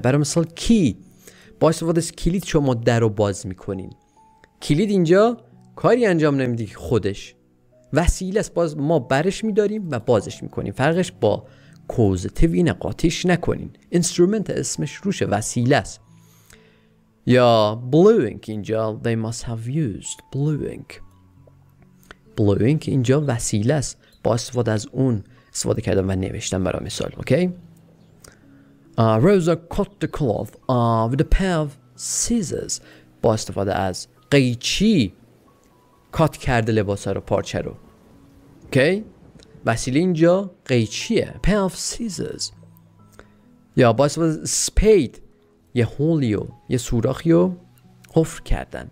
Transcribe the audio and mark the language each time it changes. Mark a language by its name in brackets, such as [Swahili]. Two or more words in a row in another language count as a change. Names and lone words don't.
[Persian] برای مثال کی، با استفاده از کلید شما در رو باز میکنین. کلید اینجا کاری انجام نمیده که خودش وسیله است، باز ما برش میداریم و بازش میکنیم. فرقش با کوزیتیو اینه، قاطیش نکنین. اینسترومنت اسمش روشه، وسیله است. [English] یا blue ink اینجا they must have used blue ink. blue ink [Persian] اینجا وسیله است، با استفاده از اون استفاده کردن و نوشتن. برای مثال اوکی؟ [English] Rosa cut the cloth with a pair of scissors. [Persian] با استفاده از قیچی کات کرده لباس رو، پارچه رو. اوکی؟ وسیله اینجا قیچیه، [English] pair of scissors. [Persian] یا با استفاده از spade یه هولیو، یه سوراخیو حفر کردن.